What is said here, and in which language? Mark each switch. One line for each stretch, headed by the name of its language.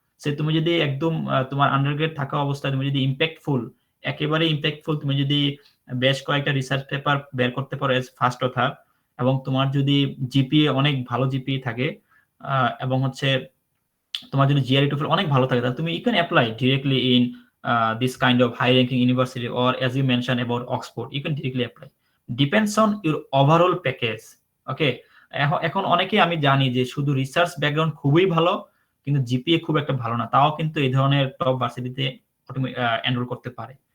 Bangla: সে তুমি যদি একদম তোমার আন্ডারগ্রেড থাকা অবস্থায় তুমি যদি ইম্প্যাক্টফুল, একেবারে ইম্প্যাক্টফুল তুমি যদি বেশ কয়েকটা রিসার্চ পেপার বের করতে পারো এজ ফার্স্ট অথার, এবং তোমার যদি জিপিএ অনেক ভালো জিপিএ থাকে এবং হচ্ছে তোমার যদি জিআরই টোফেল অনেক ভালো থাকে, তাহলে তুমি
English: You can apply directly in this kind of high ranking university, or as you mentioned about Oxford, you can directly apply. Depends on your overall package.
Bangla: ওকে, এখন অনেকে আমি জানি যে শুধু রিসার্চ ব্যাকগ্রাউন্ড খুবই ভালো কিন্তু জিপিএ খুব একটা ভালো না, তাও কিন্তু এই ধরনের টপ ভার্সিটিতে এনরোল করতে পারে।